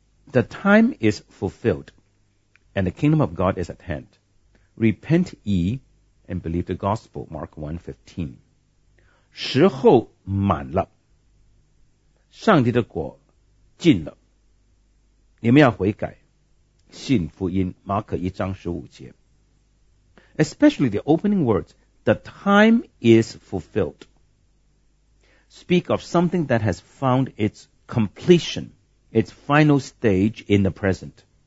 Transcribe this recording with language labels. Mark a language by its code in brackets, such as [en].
[en] The time is fulfilled, and the kingdom of God is at hand. Repent ye and believe the gospel, Mark 1:15. [zh] 时候满了，上帝的国近了，你们要悔改，信福音。马可一章十五节。 [en] Especially the opening words, the time is fulfilled, speak of something that has found its completion, its final stage in the present.